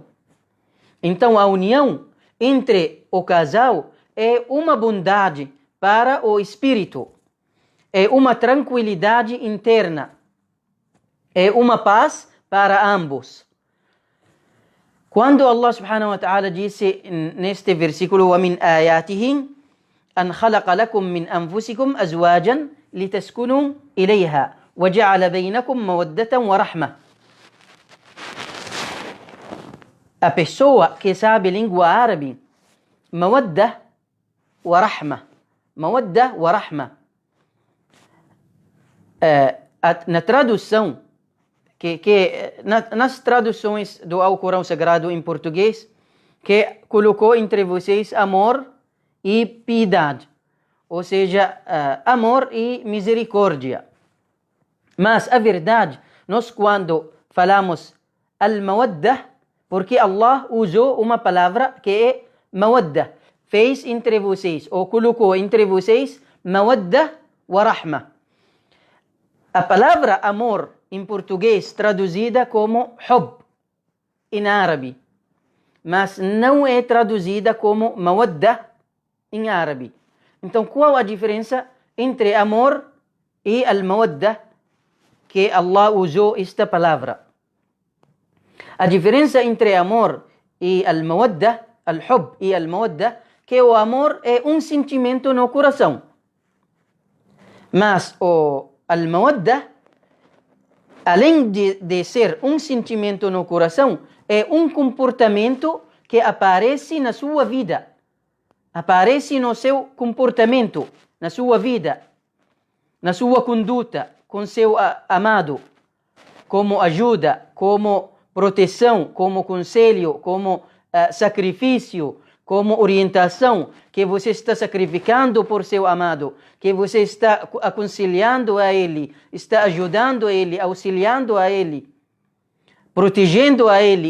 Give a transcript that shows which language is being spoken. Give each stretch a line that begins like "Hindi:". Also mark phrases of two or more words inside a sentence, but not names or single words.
Portuguese: Então, a união entre o casal é uma bondade para o espírito, é uma tranquilidade interna, é uma paz para ambos. Quando
Arabic: الله سبحانه وتعالى
Portuguese: disse neste versículo,
Arabic: وَمِنْ آيَاتِهِ أَنْ خَلَقَ لَكُم مِّنْ أَنفُسِكُمْ أَزْوَاجًا لِتَسْكُنُوا إِلَيْهَا وَجَعَلَ بَيْنَكُم مَّوَدَّةً وَرَحْمَةً.
Portuguese: A pessoa que sabe língua árabe,
Arabic: مودة ورحمة. مودة ورحمة.
Portuguese: Na tradução, nas traduções do Alcorão Sagrado em português, que colocou entre vocês amor e piedade, ou seja, amor e misericórdia. Mas a verdade, nós quando falamos al-mawadda, porque Allah usou uma palavra que é mawadda, fez entre vocês, ou colocou entre vocês
Arabic: مودة ورحمة.
Portuguese: A palavra amor em português traduzida como hub em árabe, mas não é traduzida como mawadda em árabe. Então, qual a diferença entre amor e al-mawadda que Allah usou esta palavra? A diferença entre amor e al-mawadda, al-hub e al-mawadda, que o amor é um sentimento no coração. Mas o al-mawadda, além de ser um sentimento no coração, é um comportamento que aparece na sua vida. Aparece no seu comportamento, na sua vida, na sua conduta com seu amado, como ajuda, como proteção, como conselho, como sacrifício, como orientação, que você está sacrificando por seu amado, que você está aconselhando a ele, está ajudando a ele, auxiliando a ele, protegendo a ele.